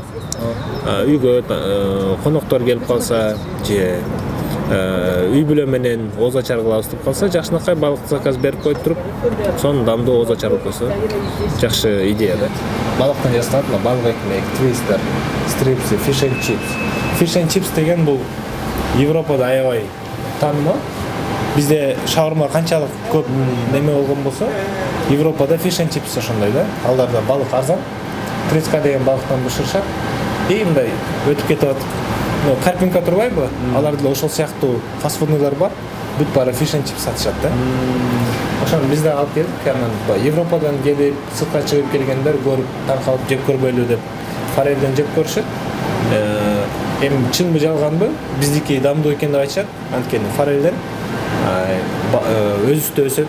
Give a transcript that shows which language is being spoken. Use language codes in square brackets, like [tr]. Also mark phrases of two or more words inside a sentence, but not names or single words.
[ky] Үйгө коноктор келип калса же үй бүлө менен ооз ачар кылабыз деп калса, жакшынакай балык заказ берип коюп туруп, сонун дамдуу ооз ачар болуп койсо жакшы идея да. Балыктан жасалат балык экмек, твистер, стрипси, [en] fish and chips. Fish and chips [ky] деген бул Европада аябай таанымал. Бизде шаурма канчалык көп неме болгон болсо, Европада [en] fish and chips [ky] ошондой да. Аларда балык арзан. Треска деген балыктан бышырышат. И мындай өтүп кетип атып, карпинка турбайбы? Аларда ошол сыяктуу фастфуднылар бар. Бүт баары [en] fish and chips [ky] сатышат да. Ошону биз да алып келдик. Анан Европадан келип, сыртка чыгып келгендер көрүп, таң калып жеп көрбөйлү деп форельден жеп көрүшөт. Эми чынбы жалганбы? Биздики дамдуу экен деп айтышат. Анткени форельден өзүстө өсөт.